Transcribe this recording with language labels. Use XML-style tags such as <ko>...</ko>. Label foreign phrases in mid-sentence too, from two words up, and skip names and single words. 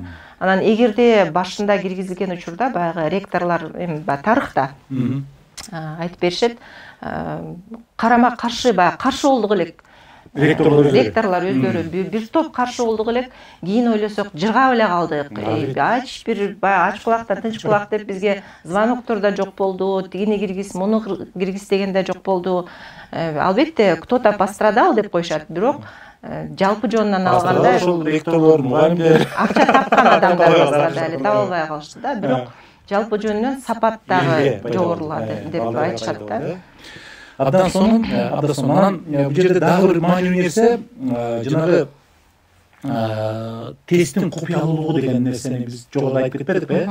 <ky>Анан эгерде башында киргизилген учурда баягы ректорлор эми тарыхта айтып беришет, карама каршы баягы каршы болдук элек. Ректорлор өздөрү бир топ каршы болдук элек. Кийин ойлосок жыргап эле калдык. Ач бир ач кулактан тынч кулак деп бизге звоноктор да жок болду. Тигини киргиз, муну киргиз деген да жок болду. Албетте</ky> <ru>кто-то пострадал</ru> <ky>деп коюшат, бирок жалпы жонунан алганда ошол ректорлор, мугалимдер, акча тапкан адамдар эле таба албай калышты да. Бирок жалпы жөнүнөн сапат дагы жогорулады деп айтышат да. Абдан сонун. Анан бул жерде дагы бир маанилүү нерсе, жанагы тесттин купуялуулугу деген нерсени биз жогоруда айтып кетпедикпи?</ky>